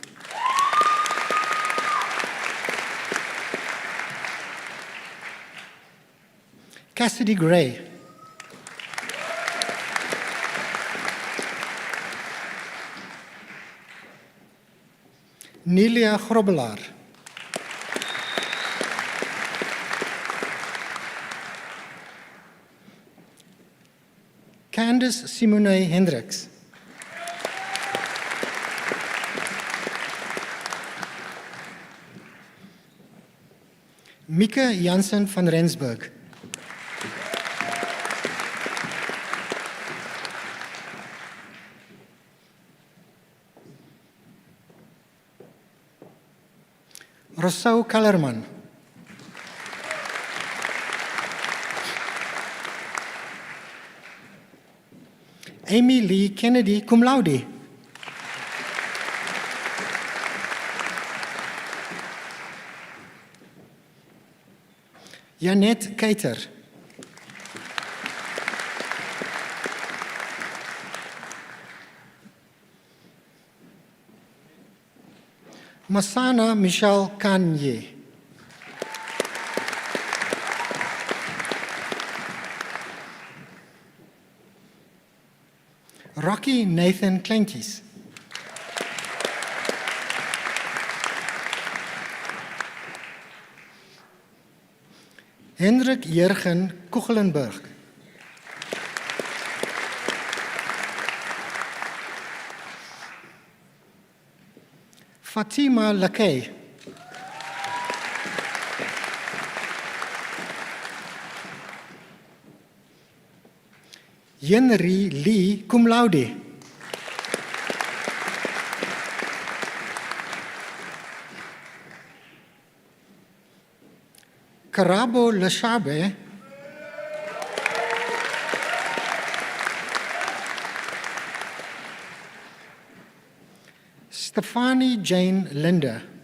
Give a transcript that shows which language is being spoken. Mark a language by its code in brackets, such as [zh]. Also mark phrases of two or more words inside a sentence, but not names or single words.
[en] Cassidy Gray. Nelia Grobbelaar. Candice Simone Hendricks. Mieke Jansen van Rensburg. Rousseau Kellerman. Amy Lee Kennedy, [la] cum laude. [en] Janet Keiter. Masana Michelle Kanye. Rocky Nathan Klenkies. Hendrik Jurgen Kuchelenburg. Fatima Lakay. Yenri Lee, [la] cum laude. [en] Karabo Leshabe. Stefanie Jane Linda.